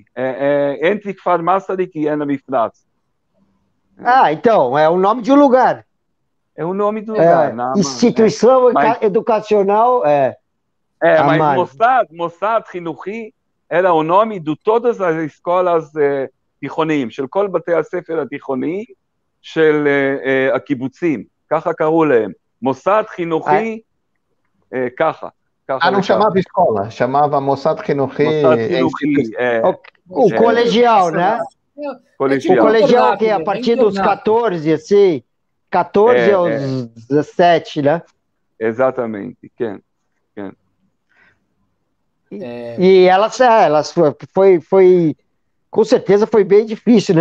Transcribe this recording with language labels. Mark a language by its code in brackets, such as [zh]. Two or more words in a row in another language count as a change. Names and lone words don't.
[pt] Entre Kfar Masarik e Ena Mifratz. Então, é o nome de um lugar. É o nome do lugar. Instituição educacional. [he] Mas מוסד חינוכי [pt] era o nome de todas as escolas [he] תיכוניים, של כל בתי הספר התיכוניים של הקיבוצים, ככה קראו להם. מוסד חינוכי, ככה. [pt] Não chamava escola, chamava [he] מוסד חינוכי. [pt] O colegial, né? Colegial. O colegial que é a partir dos 14, assim, 14 aos 17, né? Exatamente. E elas foi, com certeza foi bem difícil, né?